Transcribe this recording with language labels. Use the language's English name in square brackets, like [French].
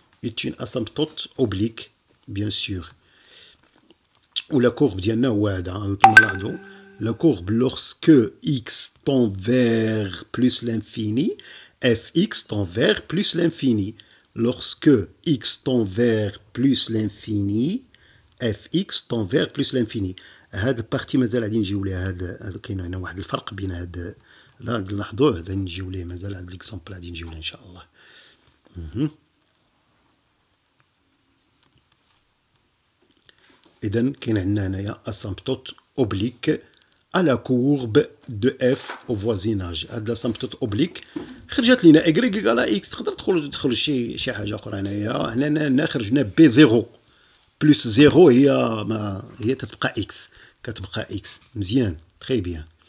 [French] Est une asymptote oblique, bien sûr. Ou la courbe [Arabic] ديالنا هو هذا كما نلاحظوا. [French] La courbe lorsque x tend vers plus l'infini, fx tend vers plus l'infini. Lorsque x tend vers plus l'infini, fx tend vers plus l'infini. [Arabic] هاد البارتي مازال غادي نجيو ليه هاد كاين هنا واحد الفرق بين هاد نلاحظوه غادي نجيو ليه مازال هاد ليكزامبل غادي نجيو ليه ان شاء الله. إذا كاين عندنا هنايا [French] asymptote oblique à la courbe de f au voisinage. [Arabic] هاد لاسامبتوت اوبليك خرجت لينا [French] y égale x. [Arabic] تقدر تخرج شي حاجه اخرى هنايا. هنا خرجنا بي 0 بلس 0 هي تتبقى x كتبقى x. مزيان تري بيان.